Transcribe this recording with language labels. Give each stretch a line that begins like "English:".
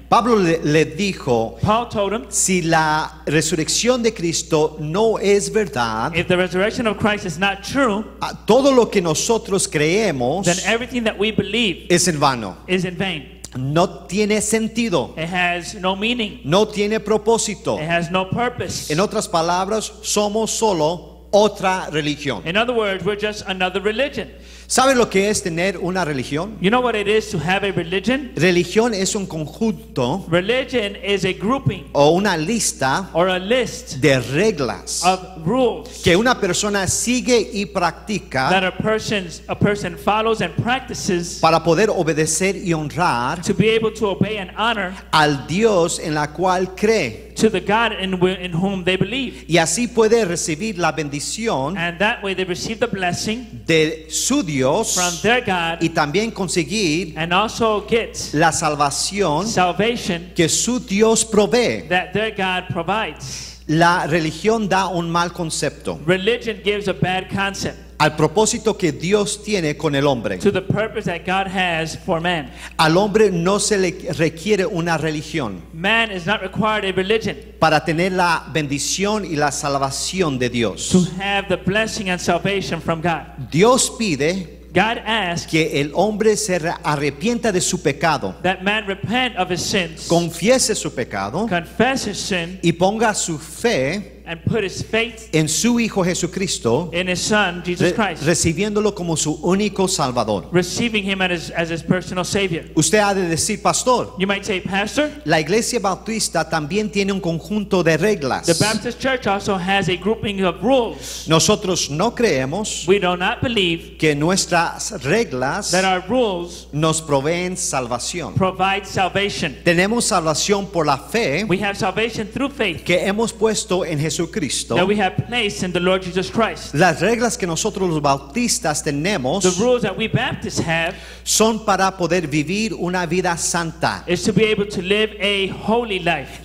Spanish: Pablo le dijo,
English: Paul told him,
Spanish: si la resurrección de Cristo no es verdad,
English: if the resurrection of Christ is not true,
Spanish: todo lo que nosotros creemos
English: then everything that we believe
Spanish: es en vano.
English: is in vain.
Spanish: No tiene sentido,
English: It has no meaning.
Spanish: no tiene propósito.
English: It has no purpose.
Spanish: En otras palabras, somos solo otra religión.
English: In other words, we're just another religion.
Spanish: ¿Sabe lo que es tener una religión?
English: You know what it is to have a religion?
Spanish: Religión es un conjunto
English: Religion is a grouping
Spanish: o una lista
English: or a list
Spanish: de reglas
English: of rules
Spanish: que una persona sigue y practica
English: that a person follows and practices
Spanish: para poder obedecer y honrar
English: to be able to obey and honor
Spanish: al Dios en la cual cree.
English: to the God in whom they believe.
Spanish: Y así puede recibir la bendición
English: And that way they receive the blessing
Spanish: de su Dios
English: from their God
Spanish: y también conseguir
English: and also get
Spanish: la salvación
English: salvation
Spanish: que su Dios provee.
English: that their God provides.
Spanish: La religión da un mal concepto
English: Religion gives a bad concept
Spanish: al propósito que Dios tiene con el hombre.
English: to the purpose that God has for man.
Spanish: Al hombre no se le requiere una religión
English: Man is not required a religion
Spanish: para tener la bendición y la salvación de Dios.
English: to have the blessing and salvation from God.
Spanish: Dios pide
English: God asks
Spanish: que el hombre se arrepienta de su pecado,
English: that man repent of his sins,
Spanish: confiese su pecado
English: confess his sin,
Spanish: y ponga su fe
English: and put his faith
Spanish: en su Hijo Jesucristo,
English: in his Son, Jesus Christ,
Spanish: recibiéndolo como su único Salvador.
English: receiving him as his personal Savior.
Spanish: Usted ha de decir, pastor,
English: You might say, Pastor,
Spanish: la Iglesia Bautista también tiene un conjunto de reglas.
English: the Baptist Church also has a grouping of rules.
Spanish: Nosotros no creemos
English: We do not believe
Spanish: que nuestras reglas
English: that our rules
Spanish: nos proveen salvación.
English: provide salvation.
Spanish: Tenemos salvación por la fe
English: We have salvation through faith
Spanish: que hemos puesto en Jesucristo.
English: that we have placed in the Lord Jesus Christ.
Spanish: Las reglas que nosotros los bautistas tenemos
English: The rules that we Baptists have
Spanish: son para poder vivir una vida santa.
English: is to be able to live a holy life.